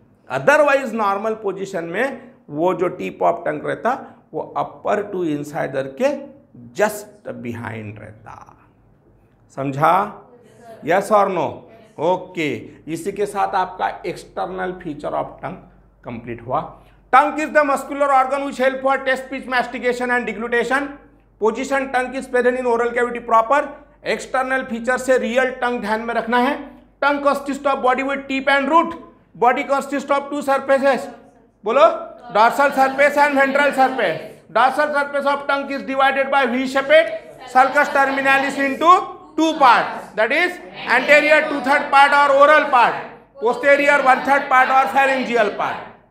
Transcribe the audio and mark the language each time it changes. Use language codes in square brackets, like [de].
[en] otherwise normal position [hi] में वो जो [en] tip of tongue [hi] रहता वो [en] upper two incisor के just behind [hi] रहता। समझा? [en] Yes और no? Okay. [hi] इसी के साथ आपका [en] external feature of tongue complete [hi] हुआ। [en] Tongue is the muscular organ which help for taste, speech, mastication and deglutition. Position tongue is present in oral cavity proper. External feature [hi] से [en] real tongue [hi] ध्यान में रखना है। [en] Tongue consists of body with tip and root. Body consists of two surfaces. [hi] बोलो, [en] dorsal surface and ventral surface. Dorsal surface of tongue is divided by V-shaped sulcus terminalis into two parts. That is anterior 2/3 part or oral part, posterior 1/3 part or pharyngeal part.